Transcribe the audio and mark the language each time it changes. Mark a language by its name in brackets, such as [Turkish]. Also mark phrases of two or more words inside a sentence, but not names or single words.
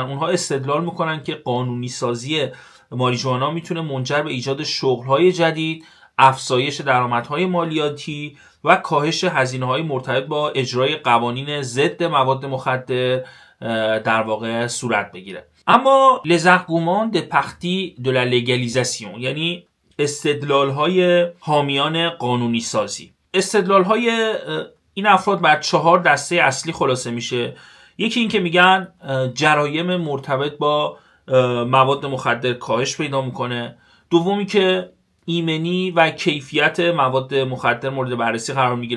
[Persian] اونها استدلال میکنن که قانونی سازی ماریجوانا میتونه منجر به ایجاد شغل‌های جدید، افزایش درآمدهای مالیاتی و کاهش هزینه‌های مرتبط با اجرای قوانین ضد مواد مخدر در واقع صورت بگیره. [French] اما les arguments de partie de la légalisation، [Persian] یعنی استدلال‌های حامیان قانونی سازی. استدلال‌های این افراد بر 4 دسته اصلی خلاصه میشه. یکی این که میگن جرایم مرتبط با مواد مخدر کاهش پیدا میکنه. دومی که ایمنی و کیفیت مواد مخدر مورد بررسی قرار میگیره.